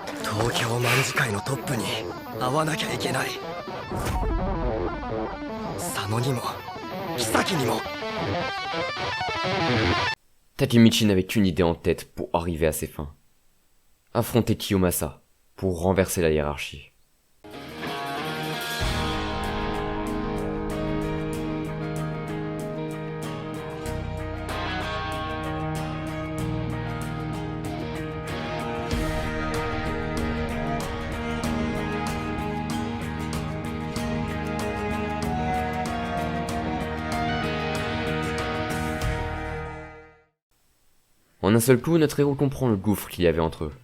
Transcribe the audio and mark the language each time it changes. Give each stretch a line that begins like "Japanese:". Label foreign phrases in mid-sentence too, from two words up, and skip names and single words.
Japanese: 東京卍会のトップに会わなきゃいけない。佐野にも妃にも。
French: Takemichi n'avait qu'une idée en tête pour arriver à ses fins. Affronter Kiyomasa pour renverser la hiérarchie. En un seul coup, notre héros comprend le gouffre qu'il y avait entre eux.